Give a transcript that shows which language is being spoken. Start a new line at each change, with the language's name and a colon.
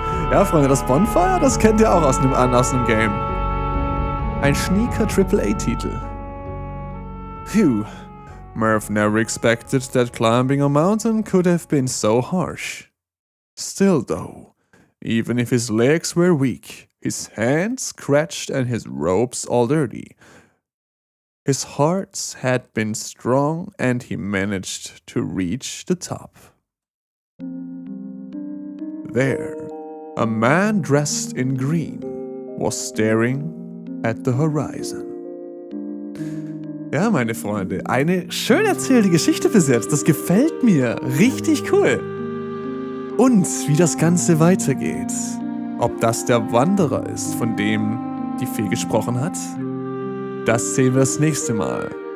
German: Ja, Freunde, das Bonfire, das kennt ihr auch aus einem Game. Ein schnieker AAA-Titel. Phew.
English: Merv never expected that climbing a mountain could have been so harsh. Still though, even if his legs were weak, his hands scratched and his ropes all dirty, his heart had been strong and he managed to reach the top. There, a man dressed in green was staring at the horizon.
German: Ja, meine Freunde, eine schön erzählte Geschichte bis jetzt. Das gefällt mir. Richtig cool. Und wie das Ganze weitergeht. Ob das der Wanderer ist, von dem die Fee gesprochen hat, das sehen wir das nächste Mal.